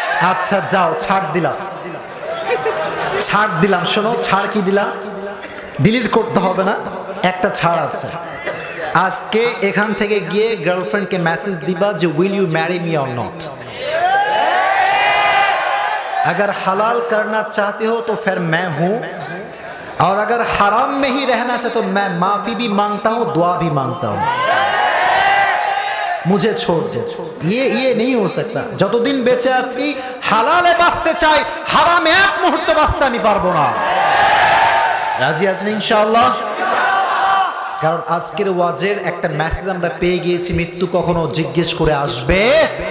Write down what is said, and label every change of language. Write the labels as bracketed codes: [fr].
[bn] আচ্ছা যাও, ছাড় দিলাম, ছাড় দিলাম। শোনো, ছাড় কি দিলাম, ডিলিট করতে হবে না, একটা ছাড় আছে। আজকে এখান থেকে গিয়ে গার্লফ্রেন্ডকে মেসেজ দিবা যে will you marry me or not. [hi] अगर हलाल करना चाहते हो तो फिर मैं हूं, और अगर हराम में ही रहना चाहते तो मैं माफी भी मांगता हूं, दुआ भी मांगता हूं, मुझे छोड़ दो। ये नहीं हो सकता। [bn] যতদিন বেঁচে আছি হালালে বাঁচতে চাই, হারামে এক মুহূর্ত বাঁচতে আমি পারবো না। রাজি আছেন ইনশাআল্লাহ? কারণ আজকের ওয়াজের একটা মেসেজ আমরা পেয়ে গিয়েছি, মৃত্যু কখনো জিজ্ঞেস করে আসবে।